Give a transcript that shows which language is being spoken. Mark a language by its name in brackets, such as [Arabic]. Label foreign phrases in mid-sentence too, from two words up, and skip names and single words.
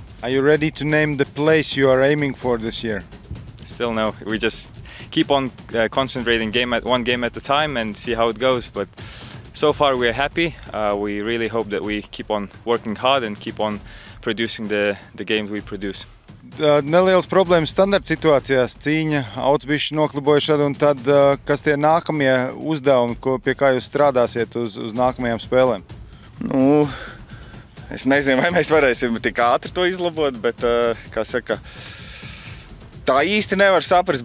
[English] Are you ready to name the place you are aiming for this year? Still no. We just keep on concentrating one game at a time and see how it goes. But so far we are happy. We really hope that we keep on working hard and keep on producing the games we produce. [Latvian] Nelielas problēmas standarta situācijās, cīņa, auts bišķi nokliboja šad un tad, kas tie nākamie uzdevumi, pie kā jūs strādāsiet uz nākamajām spēlēm? Nu, es nezinu, vai mēs varēsim tik ātri to izlabot, bet, kā saka, tā īsti nevar saprast.